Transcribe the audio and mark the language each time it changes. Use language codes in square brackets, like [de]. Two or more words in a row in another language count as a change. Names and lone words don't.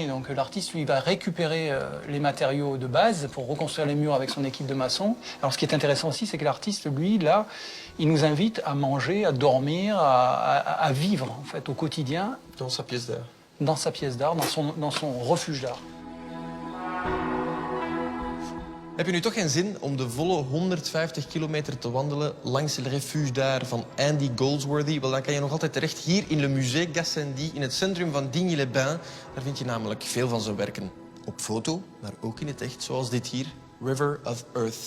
[fr] Donc l'artiste lui va récupérer les matériaux de base pour reconstruire les murs avec son équipe de maçons. Alors ce qui est intéressant aussi, c'est que l'artiste, lui, là, il nous invite à manger, à dormir, à vivre en fait au quotidien. Dans sa pièce d'art. Dans sa pièce d'art, dans son refuge d'art. [nl] Heb je nu toch geen zin om de volle 150 kilometer te wandelen langs het refuge daar van Andy Goldsworthy? Wel, dan kan je nog altijd terecht hier in Le Musée Gassendi, in het centrum van Digne-les-Bains. Daar vind je namelijk veel van zijn werken. Op foto, maar ook in het echt, zoals dit hier, River of Earth.